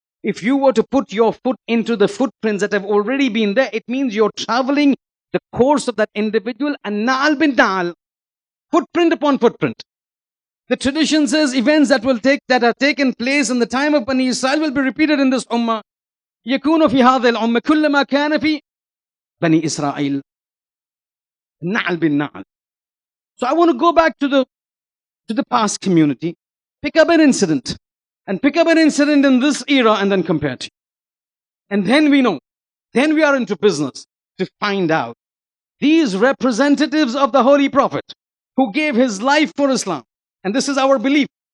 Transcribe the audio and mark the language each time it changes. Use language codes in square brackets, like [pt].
[en] If you were to put your foot into the footprints that have already been there, it means you're traveling the course of that individual. And na'al bin na'al, footprint upon footprint. The tradition says events that are taken place in the time of Bani Israel will be repeated in this ummah. [ar] يكون في هذه الأمة كل ما كان في بني إسرائيل نعل بالنعل. [en] So I want to go back to the past community, pick up an incident, and pick up an incident in this era and then compare it. And then we know, then we are into business to find out these representatives of the Holy Prophet who gave his life for Islam. And this is our belief.